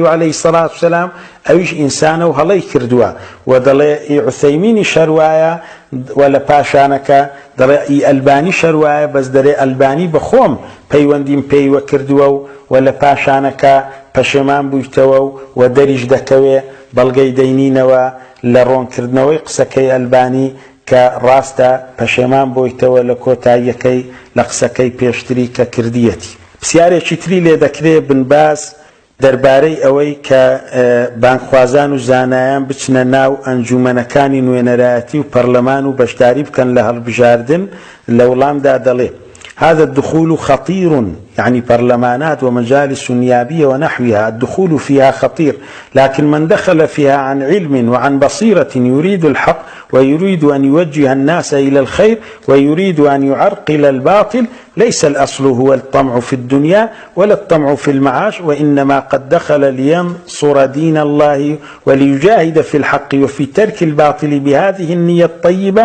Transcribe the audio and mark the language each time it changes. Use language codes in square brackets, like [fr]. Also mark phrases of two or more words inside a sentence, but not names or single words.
[ckb] و [ar] عەلەیهی سەڵات وسەلام، [ckb] ئەویش ئینسانە و هەڵەی کردووە و دەڵێ عوثەیمینی شەروایە و لە پاشانەکە دەڵێ ئەلبانی شەروایە، بەس دەرێ ئەلبانی بەخۆم پەیوەندیم پێیوە کردووە و لە پاشانەکە پەشێمان بوویتەوە و دەریش دەکەوێ بەڵگەی دەینینەوە لە ڕۆنکردنەوەی قسەکەی ئەلبانی کە ڕاستە پەشێمان بۆیتەوە لە کۆتاییەکەی لە قسەکەی پێشتری کە کردیەتی. پرسیارێکی تری لێ دەکرێت بن باز دەربارەی ئەوەی کە بانگخوازان و زانایان بچنە ناو ئەنجومەنەکانی نوێنەرایەتی و پەرلەمان و بەشداری بکەن لە هەڵبژاردن لە وڵامدا دەڵێ: [ar] هذا الدخول خطير، يعني برلمانات ومجالس نيابية ونحوها الدخول فيها خطير، لكن من دخل فيها عن علم وعن بصيرة يريد الحق ويريد أن يوجه الناس إلى الخير ويريد أن يعرقل الباطل ليس الأصل هو الطمع في الدنيا ولا الطمع في المعاش، وإنما قد دخل لينصر دين الله وليجاهد في الحق وفي ترك الباطل بهذه النية الطيبة.